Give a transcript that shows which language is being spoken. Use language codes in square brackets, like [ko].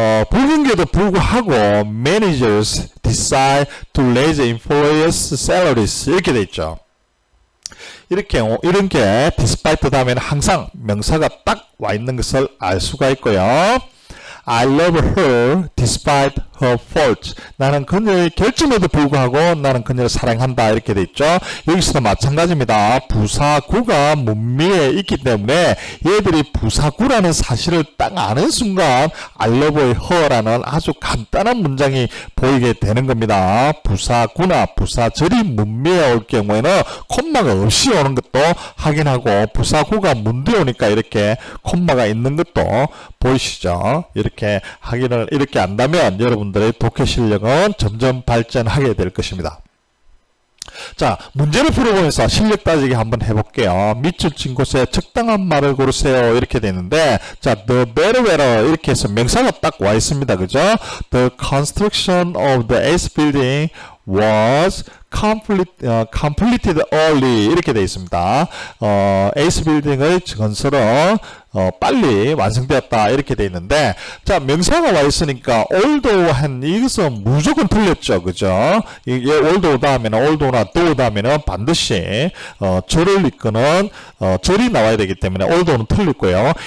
[ko] 불경기에도 불구하고 [en] managers decide to raise employees' salaries. [ko] 이렇게 돼 있죠. 이런 게 despite 다음에는 항상 명사가 딱 와 있는 것을 알 수가 있고요. [en] I love her despite her faults. [ko] 나는 그녀의 결점에도 불구하고 나는 그녀를 사랑한다 이렇게 돼 있죠. 여기서도 마찬가지입니다. 부사구가 문미에 있기 때문에 얘들이 부사구라는 사실을 딱 아는 순간 [en] I love her [ko] 라는 아주 간단한 문장이 보이게 되는 겁니다. 부사구나 부사절이 문미에 올 경우에는 콤마가 없이 오는 것도 확인하고, 부사구가 문두에 오니까 이렇게 콤마가 있는 것도 보이시죠? 이렇게 확인을 이렇게 안다면 여러분들의 독해 실력은 점점 발전하게 될 것입니다. 자, 문제를 풀어보면서 실력 따지기 한번 해볼게요. 밑줄 친 곳에 적당한 말을 고르세요 이렇게 되는데, 자, [en] the better weather [ko] 이렇게 해서 명사가 딱 와 있습니다. 그죠? [en] The construction of the ACE building was completed early [ko] 이렇게 되어 있습니다. ACE 빌딩의 건설은 빨리 완성되었다 이렇게 되어 있는데, 자, 명사가 와 있으니까 although 한 이것은 무조건 틀렸죠. 그죠? 이게 although 다음에는 although나 though 다음에는 반드시 절을 이끄는 절이 나와야 되기 때문에 although는 틀렸고요.